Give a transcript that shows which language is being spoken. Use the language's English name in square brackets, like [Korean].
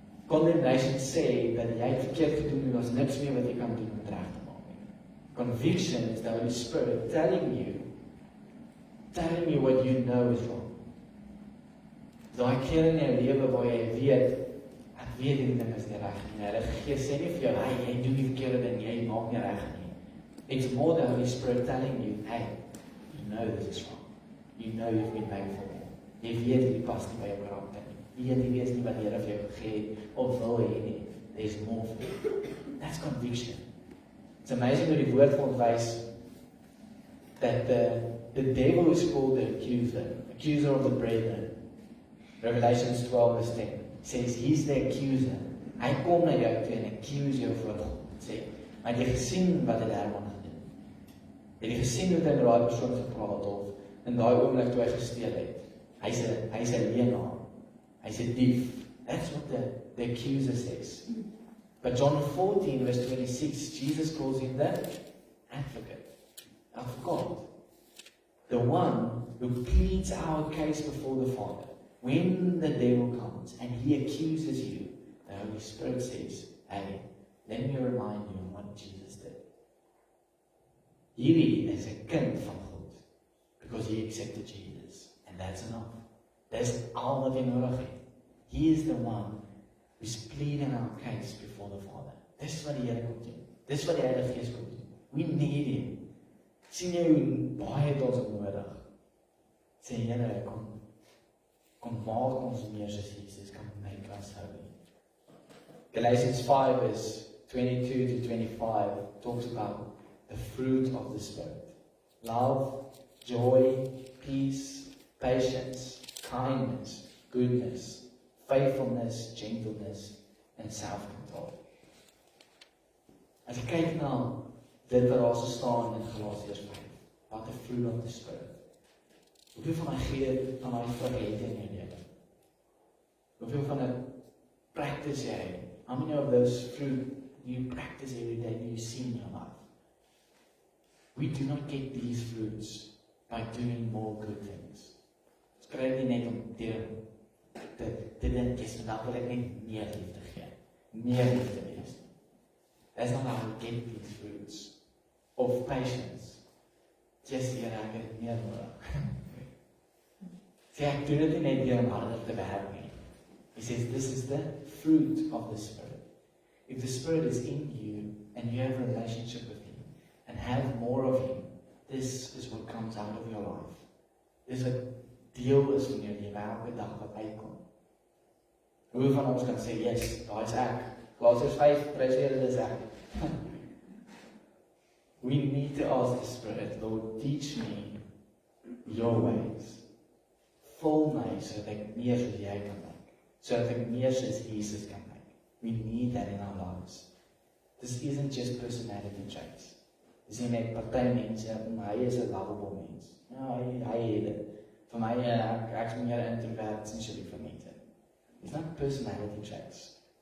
[Afrikaans] Condemnation sê dat jy het verkeerd gedoen en daar's niks meer wat jy kan doen om dit reg te maak nie. [English] Conviction is the Holy Spirit telling you what you know is wrong. [Afrikaans] Daai keer in jou lewe waar jy weet, ek weet hierdie ding is nie reg nie. Heilige Gees sê nie vir jou, hey, jy doen die verkeerde ding, jy maak nie reg nie. [English] It's more the Holy Spirit telling you, hey, you know this is wrong. You know you've been made for more. [Afrikaans] Jy weet hierdie pas nie by jou karakter nie. Jy weet nie wat die Here vir jou gegee het of wil hê nie. [English] There's more for you. That's conviction. It's amazing [Afrikaans] hoe die woord vir ons wys [English] that the devil is called the accuser of the brethren. Revelations 12 verse 10 says he's the accuser. [Afrikaans] Hy kom na jou toe en accuse jou voor God. Sê, maar jy gesien wat hy daarvan gedoen. Jy gesien hoe hy met daai persoon gepraat of in daai oomblik toe hy gesteel het. Hy's 'n leenaar. Hy's 'n dief. [English] That's what the accuser says. But John 14 verse 26, Jesus calls him the advocate of God. The one who pleads our case before the Father. When the devil comes and he accuses you, the Holy Spirit says, hey, let me remind you of what Jesus did. [Afrikaans] Hierdie is 'n kind van God, [English] because he accepted Jesus, and that's enough. That's all [Afrikaans] wat jy nodig het. [English] He is the one who's pleading our case before the Father. [Afrikaans] Dis wat die Here kom doen. Dis wat die Heilige Gees kom doen. [English] We need him. [Afrikaans] Sien jy hoe baie het ons nodig? Sê Here, kom maak ons meer soos Jesus, [English] come make us holy. Galatians 5 verse 22 to 25 talks about the fruit of the Spirit. Love, joy, peace, patience, kindness, goodness, faithfulness, gentleness, and self-control. [Afrikaans] As ek kyk na dit wat daar staan in Galasiërs 5, [English] about the fruit of the Spirit. [Afrikaans] Hoeveel van my vrug het in jou lewe? Hoeveel van dit practice jy? [English] How many of those fruit do you practice every day, do you see in your life? We do not get these fruits by doing more good things. [Afrikaans] Ons kry dit nie net om te dink, vandag wil ek net meer liefde gee, meer liefde wees. [English] That's not how we get these fruits of patience. [Afrikaans] Just hier, ek het meer nodig. Sê, ek doen dit nie net hier om harder te werk nie. [English] He says, this is the fruit of the Spirit. If the Spirit is in you, and you have a relationship with Him, and have more of Him, this is what comes out of your life. [Afrikaans] Dis wat deel is van jou lewe, elke dag wat uitkom. Hoe van ons kan sê, yes, daar is ek. Galasiërs 5, prys die Here, dis ek. [English] We need to ask the Spirit, Lord, teach me your ways. [Afrikaans] Vul my, sodat ek meer soos jy kan maak. Sodat ek meer soos Jesus kan maak. [English] We need that in our lives. This isn't just personality traits. [Afrikaans] Dis nie net party mense, maar hy is 'n lovable mens. Ja, hy het dit. Vir my, ek is meer introvert, is nie so lief vir mense. [English] It's not personality traits.